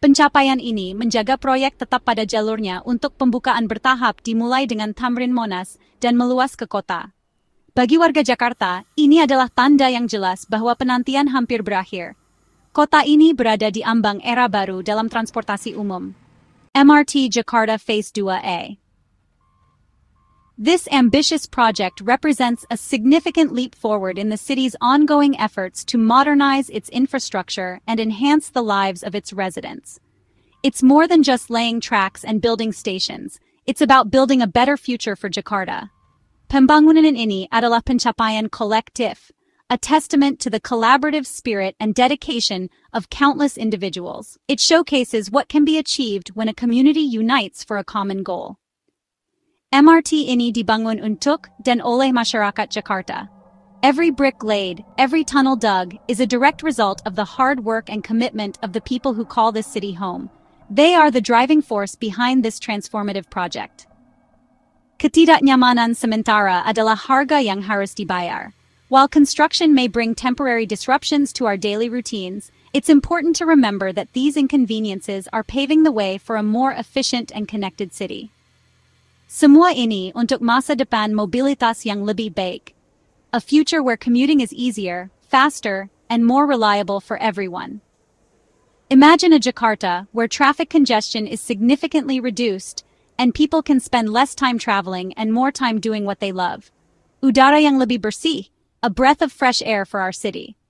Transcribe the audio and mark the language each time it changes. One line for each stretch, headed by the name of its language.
Indonesian: Pencapaian ini menjaga proyek tetap pada jalurnya untuk pembukaan bertahap dimulai dengan Tamrin Monas dan meluas ke kota. Bagi warga Jakarta, ini adalah tanda yang jelas bahwa penantian hampir berakhir. Kota ini berada di ambang era baru dalam transportasi umum. MRT Jakarta Phase 2A.
English: This ambitious project represents a significant leap forward in the city's ongoing efforts to modernize its infrastructure and enhance the lives of its residents. It's more than just laying tracks and building stations. It's about building a better future for Jakarta. Pembangunan ini adalah pencapaian kolektif, a testament to the collaborative spirit and dedication of countless individuals. It showcases what can be achieved when a community unites for a common goal.
Indonesian: MRT ini dibangun untuk dan oleh masyarakat Jakarta.
English: Every brick laid, every tunnel dug, is a direct result of the hard work and commitment of the people who call this city home. They are the driving force behind this transformative project.
Indonesian: Ketidaknyamanan sementara adalah harga yang harus dibayar.
English: While construction may bring temporary disruptions to our daily routines, it's important to remember that these inconveniences are paving the way for a more efficient and connected city.
Indonesian: Semua ini untuk masa depan mobilitas yang lebih baik.
English: A future where commuting is easier, faster, and more reliable for everyone. Imagine a Jakarta where traffic congestion is significantly reduced and people can spend less time traveling and more time doing what they love. Udara yang lebih bersih, a breath of fresh air for our city.